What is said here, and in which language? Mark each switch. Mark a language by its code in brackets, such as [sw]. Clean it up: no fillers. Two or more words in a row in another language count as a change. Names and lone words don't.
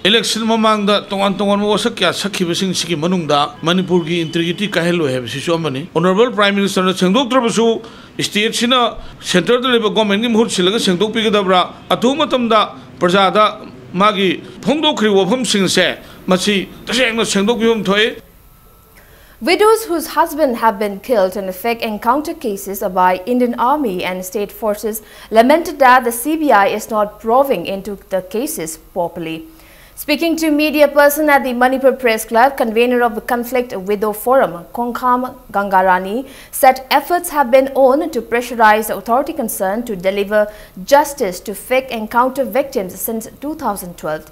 [mni] Election mamangda tongan wasak kya sakhibasing sigi manungda Manipur gi integrity kahelo hebsisu amani. [en] Honorable Prime Minister [mni] na sengdok trabasu state sina center da leba government gi muhut silaga sengdok pigadabra atu matamda prajada magi phongdokri wafam singse machi tasengna sengdok bihum thoi. [en] Widows whose husbands have been killed in fake encounter cases by Indian Army and state forces lamented that the CBI is not probing into the cases properly. Speaking to media person at the Manipur Press Club, convener of the Conflict Widow Forum, Kongkham Gangarani, said efforts have been on to pressurize the authority concerned to deliver justice to fake encounter victims since 2012.